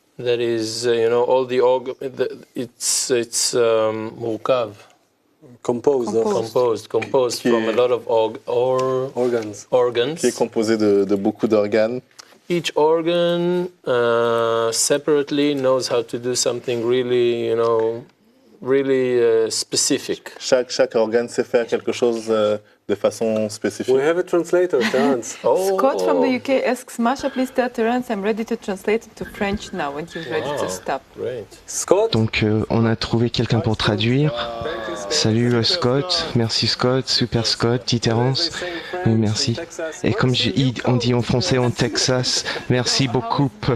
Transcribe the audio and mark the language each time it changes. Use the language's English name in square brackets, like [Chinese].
[English] That is, all the it's murkav. Composed from a lot of organs. [French] Qui est composé de beaucoup d'organes. [English] Each organ separately knows how to do something really, really specific. [French] Chaque organe sait faire quelque chose de façon spécifique. [English] We have a translator, Terence. Scott from the UK asks, Masha, please tell Terence I'm ready to translate it to French now when he's ready to stop. Great. Scott. [French] Donc on a trouvé quelqu'un pour traduire. Salut Scott, merci Scott, super Scott, dit Terence, oui merci. Et comme on dit en français en Texas, merci beaucoup.